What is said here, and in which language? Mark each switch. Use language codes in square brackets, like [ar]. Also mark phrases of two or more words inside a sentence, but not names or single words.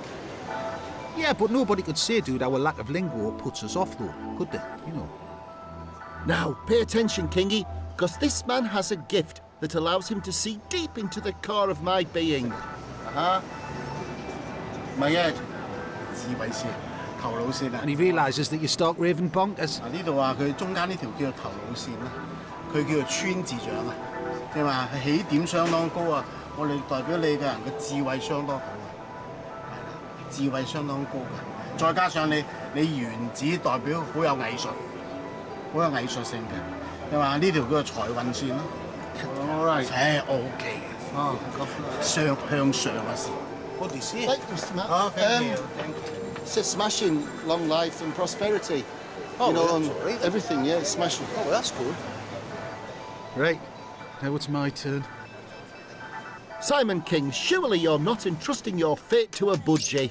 [en] Yeah, but nobody could say, dude, our lack of lingo puts us off, though, could they? You know. Now, pay attention, Kingy, because this man has a gift that allows him to see deep into the core of my being. Uh-huh. My head. [yue] 智慧先，頭腦線啊！ [en] And he realises that you start raving bonkers. [yue] 呢度話佢中間呢條叫做頭腦線啦，佢叫做川字長啊，即係話起點相當高啊！我哋代表你嘅人嘅智慧相當好啊，係啦，智慧相當高嘅，再加上你原子代表好有藝術，好有藝術性嘅，你話呢條叫做財運線咯。 [en] All right， [yue] 誒 OK 嘅，哦，向上嘅線。 [en] What do you see? Thank you, Mr. Matt. Oh, thank you. Thank you. It's a smashing long life and prosperity. Oh, you know, well, and that's all right. everything, yeah, it's smashing. Oh, well, that's good. Right, now it's my turn. Simon King, surely you're not entrusting your fate to a budgie.